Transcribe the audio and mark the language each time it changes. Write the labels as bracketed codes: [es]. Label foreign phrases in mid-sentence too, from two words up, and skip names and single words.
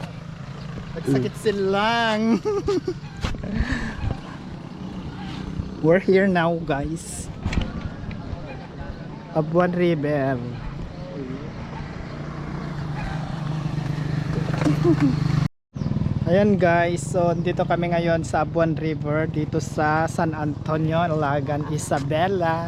[tl] Nagsakit silang. [en] We're here now, guys. Abuan River. [tl] Ayan guys, so dito kami ngayon sa Abuan River, dito sa San Antonio, Ilagan, Isabela.